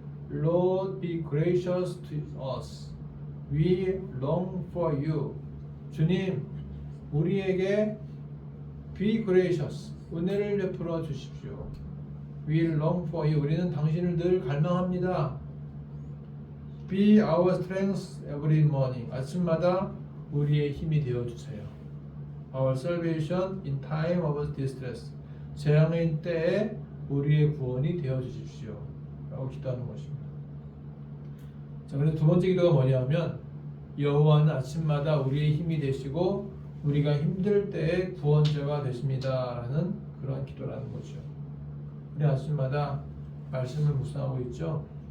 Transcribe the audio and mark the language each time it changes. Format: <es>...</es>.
<en>Lord, be gracious to us. We long for you.</en> <ko>주님, 우리에게</ko> <en>be gracious,</en> <ko>은혜를 베풀어 주십시오.</ko> <en>We long for you.</en> <ko>우리는 당신을 늘 갈망합니다.</ko> <en>Be our strength every morning.</en> <ko>아침마다 우리의 힘이 되어 주세요.</ko> <en>Our salvation in time of distress.</en> <ko>재앙의 때에 우리의 구원이 되어 주십시오. 라고 기도하는 것입니다. 자, 그래서 두 번째 기도가 뭐냐면, 여호와는 아침마다 우리의 힘이 되시고 우리가 힘들 때에 구원자가 되십니다. 라는 그런 기도라는 거죠. 우리 아침마다 말씀을 묵상하고 있죠.</ko>